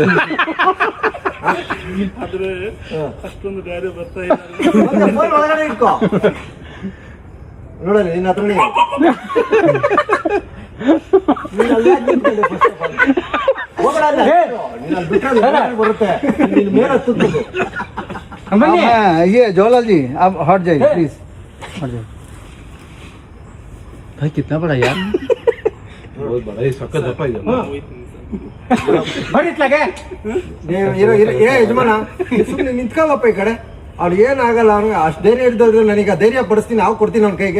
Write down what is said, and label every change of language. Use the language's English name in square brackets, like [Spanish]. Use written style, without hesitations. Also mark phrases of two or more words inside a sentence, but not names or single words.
[Kannada] ಆದ್ರೆ ಅಷ್ಟೊಂದು ಗಾಡಿ ಬರ್ತಾ ಇಲ್ಲ. ಫೋನ್ ಒಳಗಡೆ ಇಟ್ಕೋ. ನೋಡಲಿ ನಿನ್ನ ಹತ್ರ ಬರುತ್ತೆ ನಿನ್ನ ಮೇಲೆ ಹತ್ತುತ್ತದೆ. [Hindi] ये जवाहरलाल जी आप हट जाइए प्लीज, हट जाइए। भाई कितना बड़ा यार, बहुत बड़ा, ये सख्त दफा है। [Kannada] ಯಜಮಾನ ಸುಮ್ಮನೆ ನಿಂತ್ಕೊಳ್ಳಪ್ಪ ಈ ಕಡೆ. ಅವ್ರು ಏನಾಗಲ್ಲ, ಅವ್ನಿಗೆ ಅಷ್ಟು ಧೈರ್ಯ ಇದ್ದವ್ರು ನನಗೆ ಧೈರ್ಯ ಪಡಿಸ್ತೀನಿ, ನಾವು ಕೊಡ್ತೀನಿ ಅವ್ನ ಕೈಗೆ.